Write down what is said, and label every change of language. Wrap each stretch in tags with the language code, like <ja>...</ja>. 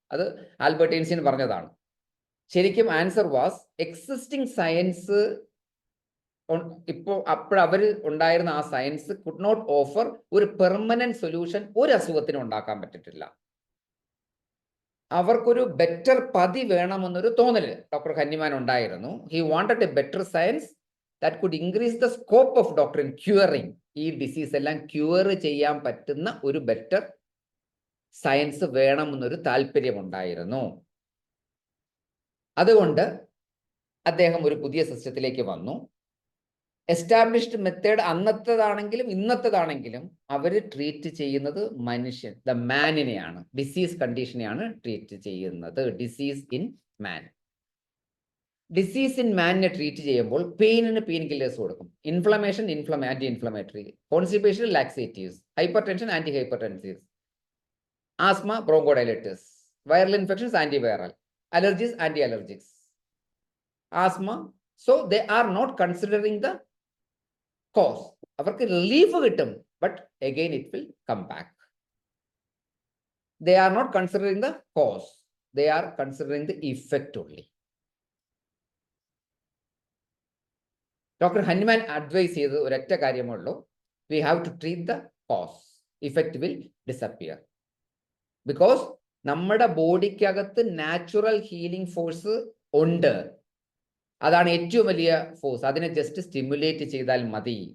<ml>അത് Albert Einstein പറഞ്ഞതാണ്. ശരിക്കും</ml> <en>Answer was existing science.</en> <ml>ഇപ്പോൾ അവർ ഉണ്ടായിരുന്ന ആ സയൻസ്</ml> <en>could not offer</en> <ml>ഒരു പെർമനന്റ് സൊല്യൂഷൻ ഒരു അസുഖത്തിനും ഉണ്ടാക്കാൻ പറ്റിയിട്ടില്ല. അവർക്കൊരു ബെറ്റർ പതി വേണമെന്നൊരു തോന്നല് ഡോക്ടർ ഹന്നിമാൻ ഉണ്ടായിരുന്നു.</ml> <en>He wanted a better science that could increase the scope of doctor in curing.</en> <ml>ഈ ഡിസീസ് എല്ലാം ക്യൂർ ചെയ്യാൻ പറ്റുന്ന ഒരു ബെറ്റർ സയൻസ് വേണമെന്നൊരു താല്പര്യമുണ്ടായിരുന്നു. അതുകൊണ്ട് അദ്ദേഹം ഒരു പുതിയ സിസ്റ്റത്തിലേക്ക് വന്നു. എസ്റ്റാബ്ലിഷ്ഡ് മെത്തേഡ് അന്നത്തേതാണെങ്കിലും ഇന്നത്തേതാണെങ്കിലും അവർ ട്രീറ്റ് ചെയ്യുന്നത് മനുഷ്യൻ, ദ മാനിനെയാണ്, ഡിസീസ് കണ്ടീഷനെയാണ് ട്രീറ്റ് ചെയ്യുന്നത്.</ml> <en>Disease in man.</en> <ml>Disease in മാനിനെ ട്രീറ്റ് ചെയ്യുമ്പോൾ പെയിനിന് പെയിൻ കില്ലേഴ്സ് കൊടുക്കും. Inflammation anti inflammatory, constipation laxatives, hyper tension anti ഹൈപ്പർടെൻസീവ്സ്, asthma ബ്രോങ്കോഡൈലൈറ്റിസ്, viral infections antiviral, allergies anti അലർജിക്സ്, asthma.</ml> <en>So they are not considering the cause.</en> <ml>അവർക്ക് relief കിട്ടും,</ml> <en>But again it will come back. They are not considering the cause, they are considering the effect only.</en> <ml>Doctor ഹന്നിമാൻ advice ചെയ്ത് ഒരൊറ്റ കാര്യമുള്ളൂ,</ml> <en>We have to treat the cause, effect will disappear. Because</en> <ml>നമ്മുടെ ബോഡിക്കകത്ത് natural healing force ഉണ്ട്. അതാണ് ഏറ്റവും വലിയ force. അതിനെ just stimulate ചെയ്താൽ മതി.</ml>